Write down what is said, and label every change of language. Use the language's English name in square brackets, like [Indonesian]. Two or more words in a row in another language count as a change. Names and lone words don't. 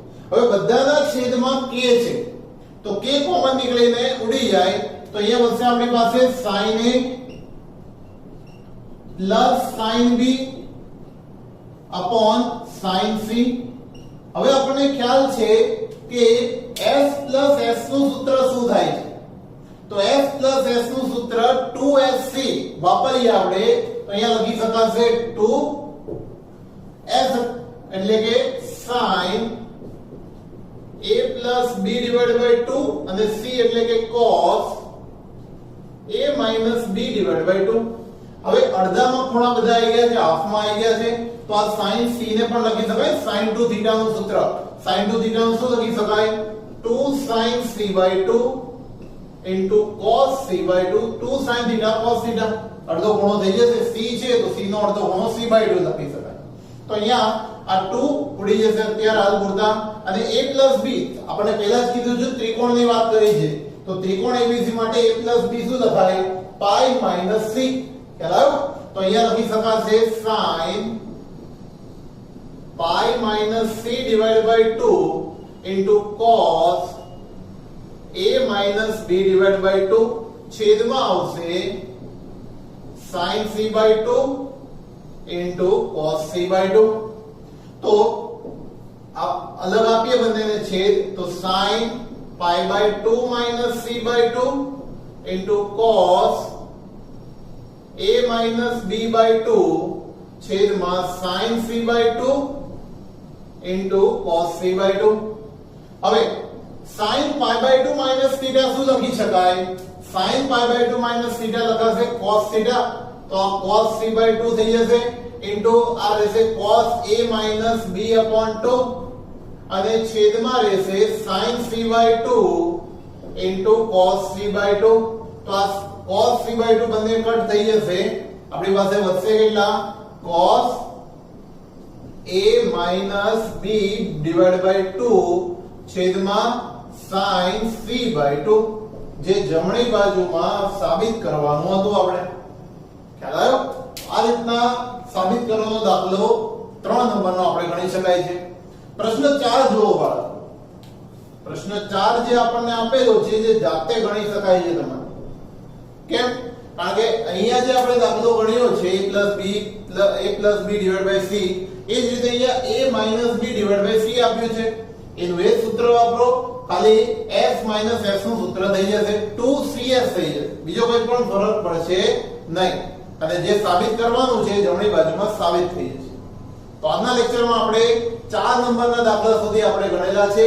[Gujarati] હવે બધાના છેદમાં k છે તો k કોમન નીકળીને ઉડી જાય તો અહીંયા બનશે આપણી પાસે [English] sin a plus sin b upon sin c. [Gujarati] હવે આપણને ખ્યાલ છે કે [English] s plus s [Gujarati] નું સૂત્ર શું થાય છે, તો [English] s plus s [Gujarati] નું સૂત્ર 2sc વાપરીએ આપણે તો અહીંયા લખી શકાશે 2s એટલે કે [English] sin a plus b divided by 2 [Gujarati] અને c એટલે કે [English] cos a minus b divided by 2. [Gujarati] હવે અડધામાં ખૂણા બધા આવી ગયા છે, હાફમાં આવી ગયા છે તો આ [English] sin c [Gujarati] ને પણ લખી શકાય [English] sin 2 theta [Gujarati] નું સૂત્ર. [English] sin 2 theta [Gujarati] નું શું લખી શકાય, [English] 2 sin c by 2 into cos c by 2, 2 sin theta cos theta. [Gujarati] અડધો ખૂણો થઈ જશે, c છે તો c નો અડધો ખૂણો [English] c by 2 [Gujarati] લખી શકાય. તો અહીંયા આ 2 ઉડી જશે અત્યારે હાલ પૂરતા. અને [English] a plus b [Gujarati] આપણે પહેલા જ કીધું છે, ત્રિકોણની વાત કરી છે તો ત્રિકોણ abc માટે [English] a plus b [Gujarati] શું લખાય, [English] pi minus c. [Gujarati] ખ્યાલ આવ્યો? તો અહીંયા લખી શકાશે [English] sin pi minus c divided by 2 into cos a minus b divided by 2 [Gujarati] છેદમાં આવશે [English] sin c by 2 into cos c by 2. [Gujarati] તો अलग આપીએ બંનેને છેદ તો [English] sin pi by 2 minus c by 2 into cos a minus b by 2 [Gujarati] છેદમાં [English] sin c by 2 into cos c by 2. [Gujarati] હવે [English] sin pi by 2 minus theta [Gujarati] શું લખી શકાય, [English] sin pi by 2 minus theta [Gujarati] લખાશે [English] cos theta [Gujarati] તો આ [English] cos c by 2 [Gujarati] થઈ જશે into આ રહેશે [English] cos a minus b upon 2 [Gujarati] અને છેદમાં રહેશે [English] sin c by 2 into cos c by 2. [Gujarati] તો આ [English] cos c by 2 [Gujarati] બંને કટ થઈ જશે, આપણી પાસે વધશે કેટલા, [English] cos a minus b divided by 2 [Gujarati] છેદમાં [English] sin c by 2 [Gujarati] જે જમણી બાજુમાં સાબિત કરવાનું હતું આપણે. ખ્યાલ આવ્યો? આ રીતના સાબિત કરવાનો દાખલો 3 નંબરનો આપણે ગણી શકાય છે. પ્રશ્ન 4 જુઓ બાળકો. પ્રશ્ન 4 જે આપણને આપેલો છે જે જાતે ગણી શકાય છે તમારે. કેમ? કારણ કે અહીંયા જે આપણે દાખલો ગણ્યો છે [English] a plus b divided by c, [Gujarati] એ જ રીતે અહીંયા [English] a minus b divided by c [Gujarati] આપ્યું છે. એનું એ સૂત્ર વાપરો, ખાલી [English] s minus s [Gujarati] નું સૂત્ર થઈ જશે, 2cs થઈ જશે, બીજો કોઈ પણ ફરક પડશે નહીં. અને જે સાબિત કરવાનું છે જમણી બાજુમાં સાબિત થઈ જશે. તો આજના લેક્ચરમાં આપણે 4 નંબરના દાખલા સુધી આપણે ગણેલા છે.